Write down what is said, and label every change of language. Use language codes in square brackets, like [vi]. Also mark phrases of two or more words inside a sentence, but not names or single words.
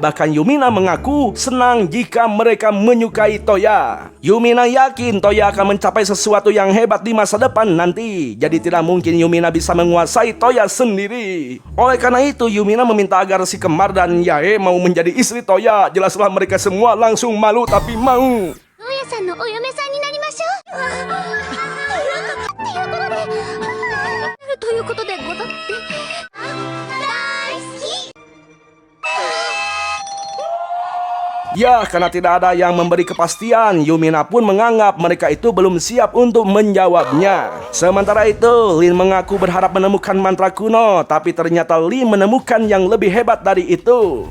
[id] Bahkan Yumina mengaku senang jika mereka menyukai Toya. Yumina yakin Toya akan mencapai sesuatu yang hebat di masa depan nanti. Jadi tidak mungkin Yumina bisa menguasai Toya sendiri. Oleh karena itu Yumina meminta agar si kembar dan Yae mau menjadi istri Toya. Jelaslah mereka semua langsung malu tapi mau. [ja] トヤさんのお嫁さんになりましょう。ということでござって大好き。 [id] Ya, karena tidak ada yang memberi kepastian, Yumina pun menganggap mereka itu belum siap untuk menjawabnya. Sementara itu, Lin mengaku berharap menemukan mantra kuno, tapi ternyata Lin menemukan yang lebih hebat dari itu.